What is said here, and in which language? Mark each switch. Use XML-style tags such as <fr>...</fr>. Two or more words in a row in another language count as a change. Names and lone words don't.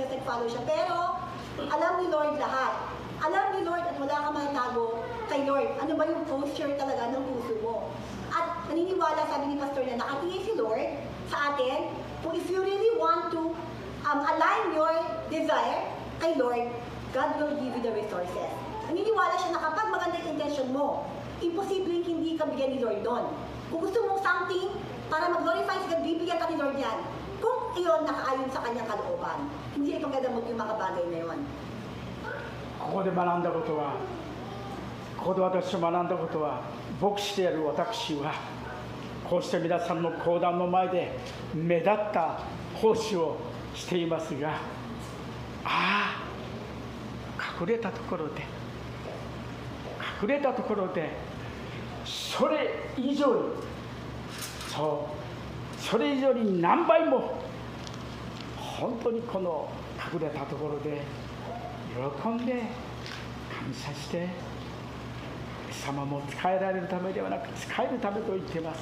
<tl>nag-follow siya. Pero, alam ni Lord lahat. Alam ni Lord at wala kang matago kay Lord. Ano ba yung posture talaga ng puso mo? At naniniwala, sabi ni Pastor, na nakatingin si Lord sa atin.</tl> <en>Kung if you really want to align your desire kay Lord, God will give you the resources.</en> <tl>Naniniwala siya na kapag maganda yung intention mo, imposibleng hindi ka bigyan ni Lord doon. Kung gusto mong something para mag-glorify si God, bibigyan ka ni Lord yan. Kung iyon nakaayon sa kanyang kalooban, hindi ipang gadamot yung mga bagay na yun.</tl> <ja>ここで学んだことは、ここで私が学んだことは、牧師である私は、こうして皆さんの講談の前で目立った奉仕をしていますが、隠れたところで、それ以上に、それ以上に何倍も、本当にこの隠れたところで、喜んで感謝して、神様も使えられるためではなく使えるためと言っています。</ja>